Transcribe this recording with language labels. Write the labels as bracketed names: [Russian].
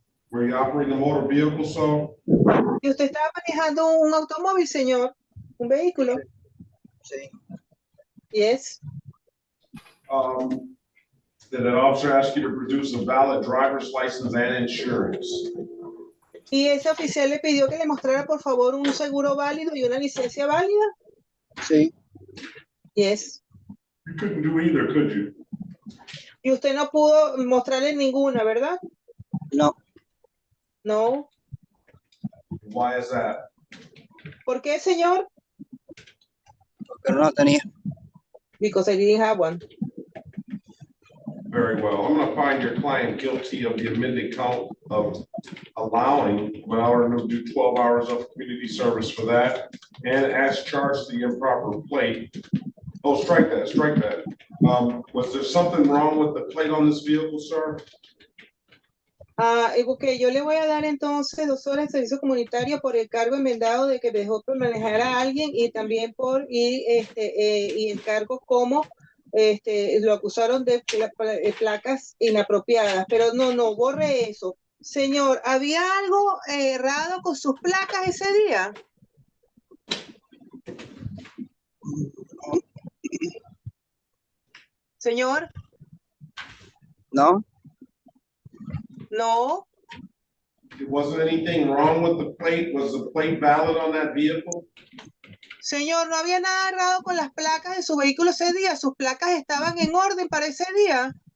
[English] Were you operating a motor vehicle, so? [Spanish] ¿Y usted estaba manejando un automóvil, señor? ¿Un vehículo? Sí. [English] Yes. Did an officer ask you to produce a valid driver's license and insurance? [Spanish] Y ese oficial le pidió que le mostrara por favor un seguro válido y una licencia válida. Sí. [English] Yes. You couldn't do either, could you? [Spanish] Y usted no pudo mostrarle ninguna, ¿verdad? No. [English] No. Why is that? [Spanish] ¿Por qué, señor? Porque no la tenía. [English] Because I didn't have one. Very well. I'm going to find your client guilty of the amended count of allowing Mallory to do 12 hours of community service for that, and as charged the improper plate. Oh, strike that, strike that. Was there something wrong with the plate on this vehicle, sir? [Spanish] Ok, yo le voy a dar entonces 2 horas de servicio comunitario por el cargo enmendado de que dejó por manejar a alguien y también por y el cargo como lo acusaron de placas inapropiadas, pero no, borre eso. Señor, ¿había algo errado con sus placas ese día? Señor. No. [English] No. Wasn't anything wrong with the plate? Was the plate valid on that vehicle? [Spanish] Señor, no había nada errado con las placas de su vehículo ese día. Sus placas estaban en orden para ese día.